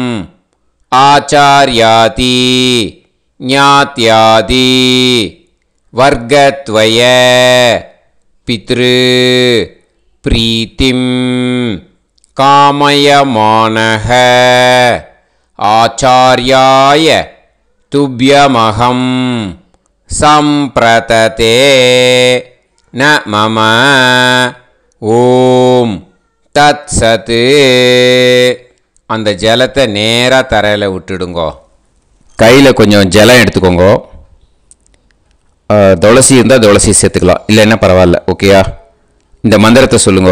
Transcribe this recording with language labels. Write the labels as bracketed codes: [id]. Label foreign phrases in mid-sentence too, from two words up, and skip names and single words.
[sa] आचार्याति ज्ञात्यादि वर्गत्वय पितृ प्रीतिं कामयमानः आचार्याय तुभ्यमहं संप्रतते न मम ओम् तत्सत्. [ta] அந்த ஜலத்தை நேராக தரையில் விட்டுடுங்கோ. கையில் கொஞ்சம் ஜலம் எடுத்துக்கோங்க. துளசி இருந்தால் துளசி சேர்த்துக்கலாம், இல்லைன்னா பரவாயில்ல. ஓகேயா? இந்த மந்திரத்தை சொல்லுங்க.